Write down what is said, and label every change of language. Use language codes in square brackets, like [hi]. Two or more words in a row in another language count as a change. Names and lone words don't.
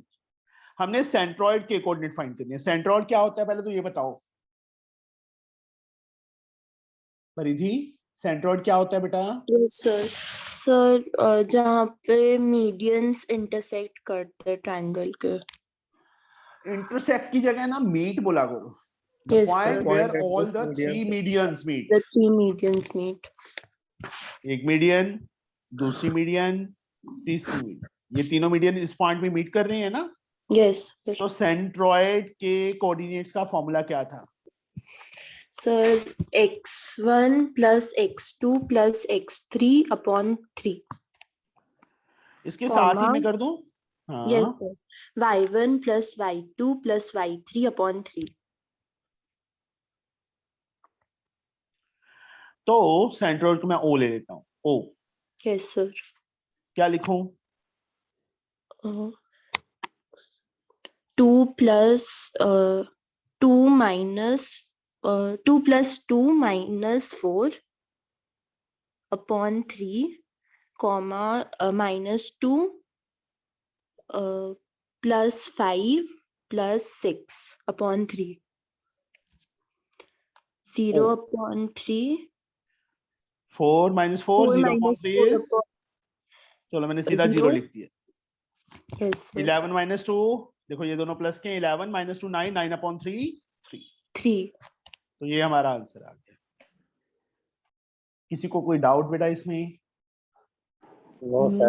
[hi] हमने सेंट्रॉइड के [en] coordinate find [hi] करने हैं। सेंट्रॉइड क्या होता है पहले तो ये बताओ परिधि, सेंट्रॉइड क्या होता है बेटा? [en] yes sir. [hi] सर जहाँ पे [en] medians intersect [hi] करते हैं ट्रायंगल के। इंटरसेक्ट की जगह ना मीट बोला करो, [en] द Yes, पॉइंट sir. वेयर Point at ऑल which the three medians- medians meet. The three medians meet. [hi] एक मीडियन, दूसरी मीडियन, तीसरी मीडियन, ये तीनों मीडियन इस पॉइंट में मीट कर रहे हैं ना। [en] Yes, sir. [hi] तो सेंट्रॉइड के कोऑर्डिनेट्स का फॉर्मूला क्या था? [en] Sir, x1 plus x2 plus x3 upon 3. [hi] इसके साथ ही [en] Comma. [hi] मैं कर दूं? [en] Yes, [hi] हाँ, [en] sir. y1 plus y2 plus y3 upon 3. [hi] तो सेंट्रॉइड को मैं ओ ले लेता हूँ, ओ। [en] Yes, sir. [hi] क्या लिखूं? [en] Uh, 2 plus 2 minus 2 plus 2 minus 4 upon 3 comma minus 2 plus 5 plus 6 upon 3 0 Oh. upon 3 4 minus 4 4 0 upon minus 3 4 is, upon [hi] चलो मैंने सीधा 0 0 लिख दिया। [en] yes sir 11 minus 2, [hi] देखो ये दोनों प्लस के, [en] 11 minus 2 9, 9 upon 3 3। [hi] 3 तो ये हमारा आंसर आ गया। किसी को कोई डाउट बेटा इसमें? [en] no sir.